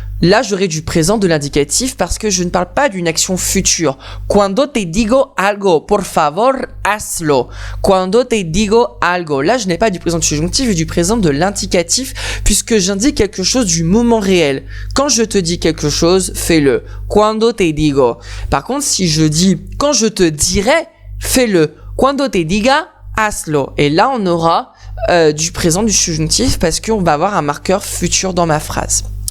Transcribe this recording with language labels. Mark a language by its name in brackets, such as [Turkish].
[French] Là, j'aurai du présent de l'indicatif parce que je ne parle pas d'une action future. [Spanish] Cuando te digo algo, por favor, hazlo. Cuando te digo algo. [French] Là, je n'ai pas du présent du subjonctif et du présent de l'indicatif puisque j'indique quelque chose du moment réel. Quand je te dis quelque chose, fais-le. [Spanish] Cuando te digo. [French] Par contre, si je dis quand je te dirai, fais-le. [Spanish] Cuando te diga, hazlo. [French] Et là, on aura du présent du subjonctif parce qu'on va avoir un marqueur futur dans ma phrase.